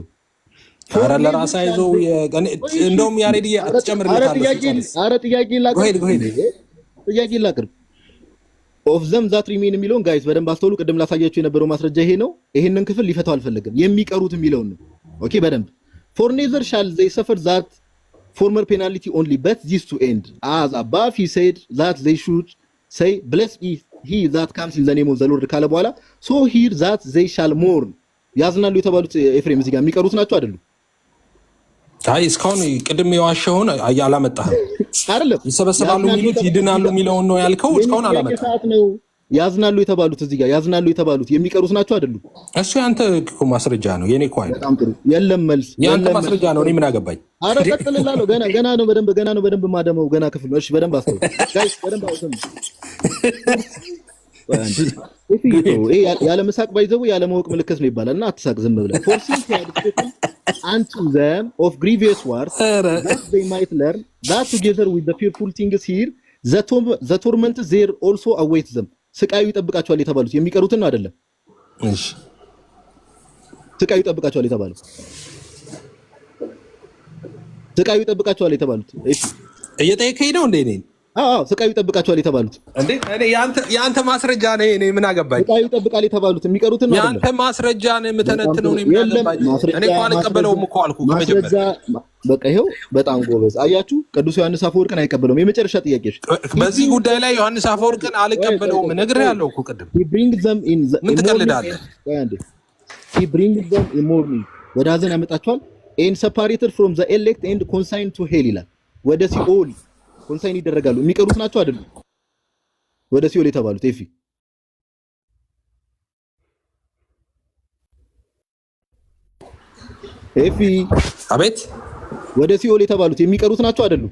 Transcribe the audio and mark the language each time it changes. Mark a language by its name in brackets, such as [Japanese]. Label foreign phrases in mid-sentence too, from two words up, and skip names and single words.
[Amharic] ኧረ ለራስህ አይዞህ። እንደውም ያሬድ አትጨምርለታለህ። ኧረ ጥያቄ ላቅርብ። [English] of them that remain [Amharic] የሚለውን ጋይስ በደንብ አስተውሉ። ቅድም ላሳያችሁ የነበረው ማስረጃ ይሄ ነው። ይሄንን ክፍል ሊፈታው አልፈለግም። የሚቀሩት የሚለውን ነው። ኦኬ በደንብ [English] for neither shall they suffer that former penalty only but this to end as above he said that they should say blessed is he that comes in the name of the Lord [Amharic] ካለ በኋላ [English] so here that they shall mourn [Amharic] ያዝናሉ የተባሉት ኤፍሬም እዚህ ጋር የሚቀሩት ናቸው አይደሉ? አይ እስካሁን ቅድም የዋሸውን አላመጣህም አይደለም። ይሰበሰባሉ የሚሉት ይድናሉ የሚለውን ነው ያልከው። እስካሁን አላመጣህም። ያዝናሉ የተባሉት እዚህ ጋር ያዝናሉ የተባሉት የሚቀሩት ናቸው አይደሉ? እሱ ያንተ እኮ ማስረጃ ነው፣ የኔ እኮ አይደል። በጣም ጥሩ። የለም መልስ ያንተ ማስረጃ ነው። እኔ ምን አገባኝ? ኧረ ቀጥልላለሁ። ገና ነው በደንብ ማደመው ገና ክፍል ነው። እሺ በደንብ አስተውል ጋይስ፣ በደንብ አውሰም ያለ መሳቅ ባይዘው ያለ ማወቅ ምልክት ነው ይባላልና አትሳቅ፣ ዝም ብለህ [English] forcing to add unto them of grievous words that they might learn that together with the fearful things here the torment there also awaits them [Amharic] ስቃዩ ይጠብቃቸዋል የተባሉት የሚቀሩትን ነው አይደለም? እሺ ስቃዩ ይጠብቃቸዋል የተባሉት ስቃዩ ይጠብቃቸዋል የተባሉት እሺ እየጠየቀኝ ነው እንዴ? እኔ ስቃዩ ይጠብቃቸዋል የተባሉት እንዴ? እኔ ያንተ ማስረጃ ነው። እኔ ምን አገባኝ? ስቃዩ ይጠብቃል የተባሉት የሚቀሩትን ነው አይደለም? ያንተ ማስረጃ ነው የምተነትነው። እኔ ምን አገባኝ? እኔ እኮ አልቀበለውም እኮ አልኩ ከመጀመሪያ። በቃ ይሄው በጣም ጎበዝ። አያችሁ ቅዱስ ዮሐንስ አፈወርቅን አይቀበለውም። የመጨረሻ ጥያቄ በዚህ ጉዳይ ላይ ዮሐንስ አፈወርቅን አልቀበለውም ነግሬሃለሁ እኮ ቅድም። [English] he brings them in [Amharic] ምን ትቀልዳለህ? [English] he brings them in mourning [Amharic] ወደ ሐዘን ያመጣቸዋል። [English] and separated from the elect and consigned to hell [Amharic] ይላል። ወደ ሲኦል ኮንሳይን ይደረጋሉ። የሚቀሩት ናቸው አይደሉም? ወደ ሲኦል የተባሉት ኤፊ አቤት፣ ወደ ሲኦል የተባሉት የሚቀሩት ናቸው አይደሉም?